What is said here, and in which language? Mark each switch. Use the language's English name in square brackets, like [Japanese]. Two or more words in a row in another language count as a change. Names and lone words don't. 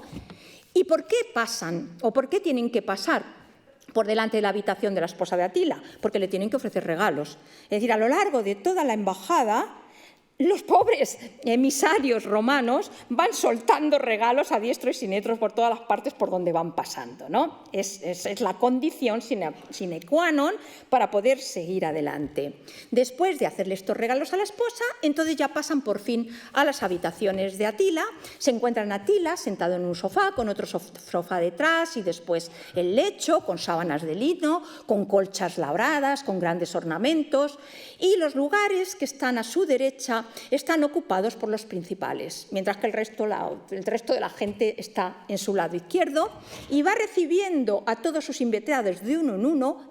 [Spanish] ¿Y por qué pasan o por qué tienen que pasar por delante de la habitación de la esposa de Atila? Porque le tienen que ofrecer regalos. Es decir, a lo largo de toda la embajada, los pobres emisarios romanos van soltando regalos a diestro y siniestro por todas las partes por donde van pasando, ¿no? Es la condición [Latin] sine qua non [Spanish] para poder seguir adelante. Después de hacerle estos regalos a la esposa, entonces ya pasan por fin a las habitaciones de Atila. Se encuentran Atila sentado en un sofá, con otro sofá detrás y después el lecho con sábanas de lino, con colchas labradas, con grandes ornamentos, y los lugares que están a su derecha están ocupados por los principales, mientras que el resto de la gente está en su lado izquierdo y va recibiendo a todos sus invitados de uno en uno.